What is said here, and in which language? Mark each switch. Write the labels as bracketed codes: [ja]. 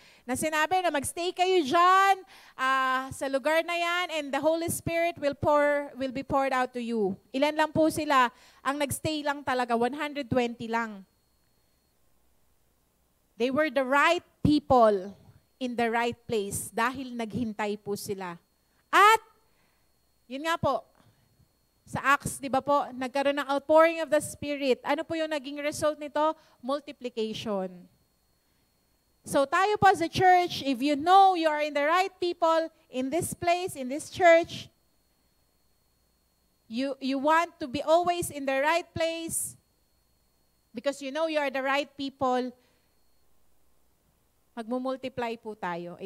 [tl] Na sinabi na magstay kayo dyan sa lugar na yan [en] and the Holy Spirit will be poured out to you. [tl] Ilan lang po sila? Ang nagstay lang talaga, 120 lang. [en] They were the right people in the right place [tl] dahil naghintay po sila. At, yun nga po, sa Acts, di ba po, nagkaroon ng outpouring of the Spirit. Ano po yung naging result nito? Multiplication. [en] So tayo po as a church, if you know you are in the right people, in this place, in this church, you want to be always in the right place because you know you are the right people, [tl] magmumultiply po tayo.